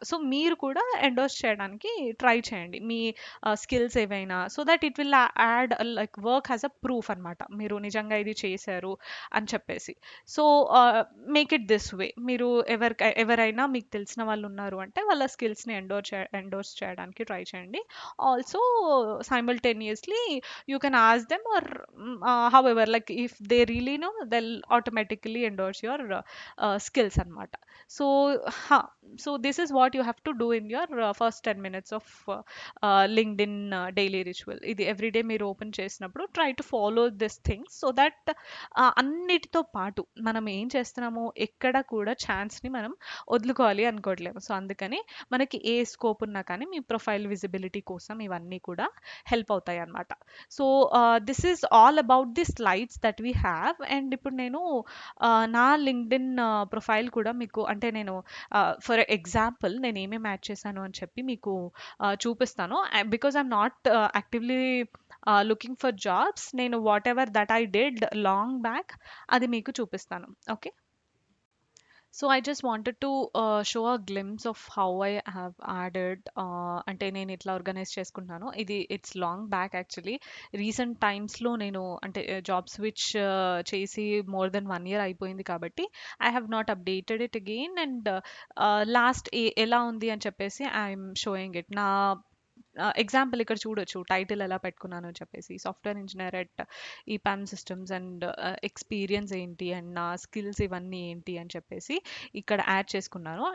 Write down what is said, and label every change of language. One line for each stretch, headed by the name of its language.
Telugu: So మీరు కూడా endorse చేయడానికి ట్రై చేయండి మీ స్కిల్స్ ఏవైనా,
English: so that it will add like work has a proof
Telugu: అనమాట, మీరు నిజంగా ఇది చేశారు అని చెప్పేసి.
English: So make it this way.
Telugu: మీరు ఎవరైనా మీకు తెలిసిన వాళ్ళు ఉన్నారు అంటే వాళ్ళ స్కిల్స్ని ఎండోర్స్ చేయడానికి ట్రై చేయండి.
English: Also simultaneously you can ask them, or however, like if they really know, they'll automatically endorse your skills anamata. So so this is what you have to do in your first 10 minutes of linkedin daily ritual.
Telugu: ఇది everyday మీరు open చేసినప్పుడు
English: try to follow this things, so that
Telugu: అన్నిటితో పాటు మనం ఏం చేస్తున్నామో ఎక్కడ కూడా ఛాన్స్ని మనం వదులుకోవాలి అనుకోవట్లేము. సో అందుకని మనకి ఏ స్కోప్ ఉన్నా కానీ మీ ప్రొఫైల్ విజిబిలిటీ కోసం ఇవన్నీ కూడా హెల్ప్ అవుతాయి అన్నమాట.
English: So this is all about the slides that we have.
Telugu: And ఇప్పుడు నేను నా లింక్డ్ఇన్ ప్రొఫైల్ కూడా మీకు, అంటే నేను ఫర్ ఎగ్జాంపుల్ నేను ఏమేమి యాడ్ చేశాను అని చెప్పి మీకు చూపిస్తాను.
English: because I'm not actively looking for jobs,
Telugu: నేను
English: whatever that I did long back
Telugu: అది మీకు చూపిస్తాను.
English: Okay. So I just wanted to show a glimpse of how I have added
Telugu: అంటే నేను ఇట్లా ఆర్గనైజ్ చేసుకుంటున్నాను.
English: ఇది it's long back actually.
Telugu: Recent టైమ్స్లో నేను అంటే జాబ్ స్విచ్ చేసి మోర్ దెన్ 1 year అయిపోయింది కాబట్టి
English: I have not updated it again.
Telugu: And last ఎలా ఉంది అని చెప్పేసి
English: I'm showing it.
Telugu: నా ఎగ్జాంపుల్ ఇక్కడ చూడొచ్చు, టైటిల్ ఎలా పెట్టుకున్నాను అని చెప్పేసి, సాఫ్ట్వేర్ ఇంజనీర్ ఎట్ ఈ పామ్ సిస్టమ్స్, అండ్ ఎక్స్పీరియన్స్ ఏంటి అండ్ నా స్కిల్స్ ఇవన్నీ ఏంటి అని చెప్పేసి ఇక్కడ యాడ్ చేసుకున్నాను.